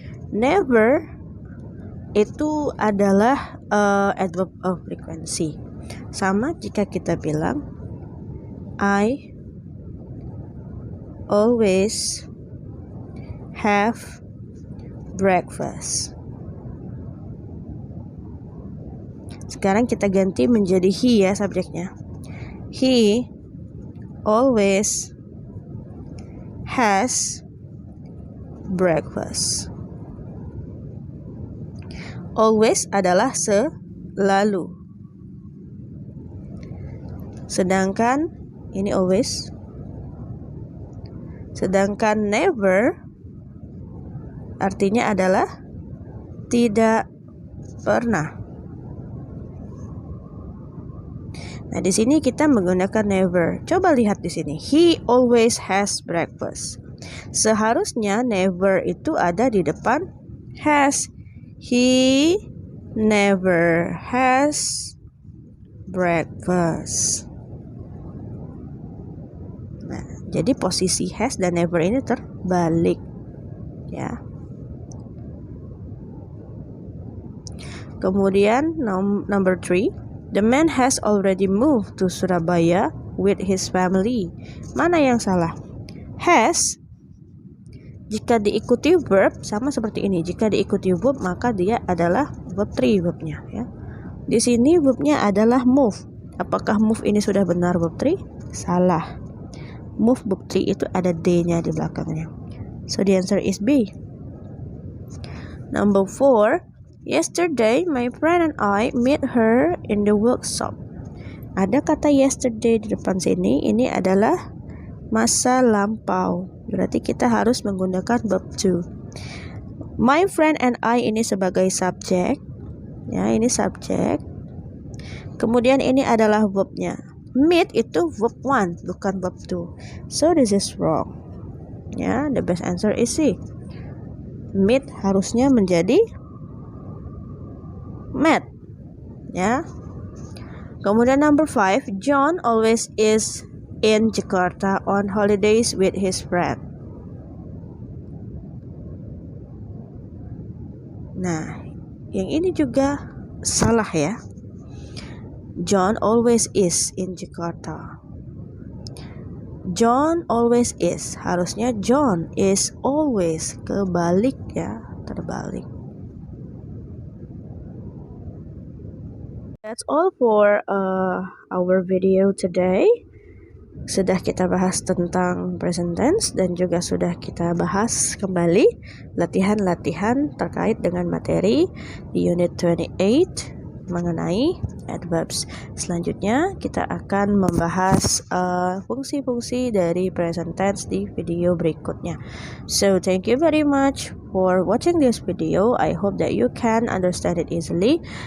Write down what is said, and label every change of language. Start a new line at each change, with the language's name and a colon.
Indonesian: Never itu adalah adverb of frequency. Sama jika kita bilang
English: I always have breakfast.
Indonesian: Sekarang kita ganti menjadi he ya subjeknya.
English: He always has breakfast.
Indonesian: Always adalah selalu. Sedangkan ini always. Sedangkan never artinya adalah tidak pernah. Nah, di sini kita menggunakan never. Coba lihat di sini.
English: He always has breakfast.
Indonesian: Seharusnya never itu ada di depan has.
English: He never has breakfast.
Indonesian: Nah, jadi posisi has dan never ini terbalik. Ya. Kemudian
English: number 3, the man has already moved to Surabaya with his family.
Indonesian: Mana yang salah? Has jika diikuti verb sama seperti ini. Jika diikuti verb maka dia adalah verb 3 verbnya ya. Di sini verbnya adalah move. Apakah move ini sudah benar verb 3? Salah. Move verb 3 itu ada D-nya di belakangnya.
English: So the answer is B. Number 4, yesterday my friend and I met her in the workshop.
Indonesian: Ada kata yesterday di depan sini. Ini adalah masa lampau. Berarti kita harus menggunakan verb to. My friend and I ini sebagai subjek. Ya, ini subjek. Kemudian ini adalah verbnya. Meet itu verb 1, bukan verb 2.
English: So this is wrong. Ya, the best answer is C.
Indonesian: Meet harusnya menjadi met.
English: Ya.
Indonesian: Kemudian
English: number 5, John always is in Jakarta on holidays with his friend.
Indonesian: Nah, yang ini juga salah ya.
English: John always is in Jakarta. John always is.
Indonesian: Harusnya
English: John is always.
Indonesian: Kebalik ya, terbalik.
English: That's all for our video today.
Indonesian: Sudah kita bahas tentang present tense dan juga sudah kita bahas kembali latihan-latihan terkait dengan materi di unit 28 mengenai adverbs. Selanjutnya kita akan membahas fungsi-fungsi dari present tense di video berikutnya.
English: So thank you very much for watching this video. I hope that you can understand it easily.